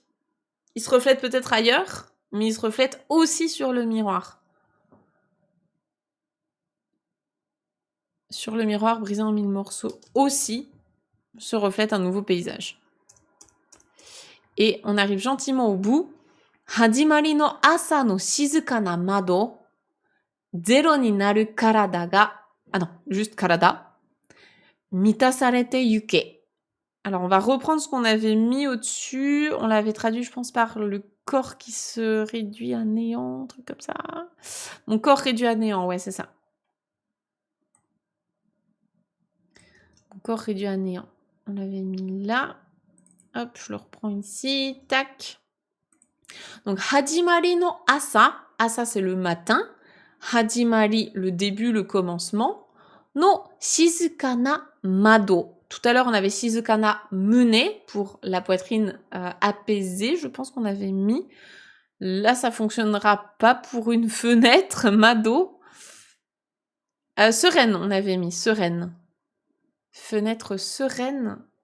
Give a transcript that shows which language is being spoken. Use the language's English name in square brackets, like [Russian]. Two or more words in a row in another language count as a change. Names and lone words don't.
[French] Il se reflète peut-être ailleurs, mais il se reflète aussi sur le miroir. Sur le miroir brisé en 1000 morceaux aussi se reflète un nouveau paysage. Et on arrive gentiment au bout. [Japanese] 始まりの朝の静かな窓、ゼロになる体が... [French] Ah non, juste karada. [Japanese] 満たされてゆけ. [French] Alors, on va reprendre ce qu'on avait mis au-dessus. On l'avait traduit, je pense, par le corps qui se réduit à néant, un truc comme ça. Mon corps réduit à néant, ouais, c'est ça. Mon corps réduit à néant. On l'avait mis là. Hop, je le reprends ici. Tac. Donc, [Japanese] 始まりの朝。朝, [French] c'est le matin. Hajimari, le début, le commencement. [Japanese] の静かな窓. [French] Tout à l'heure, on avait [Japanese] 静かな胸 [French] pour la poitrine apaisée. Je pense qu'on avait mis. Là, ça fonctionnera pas pour une fenêtre. Mado. Sereine, on avait mis. Sereine. Fenêtre sereine.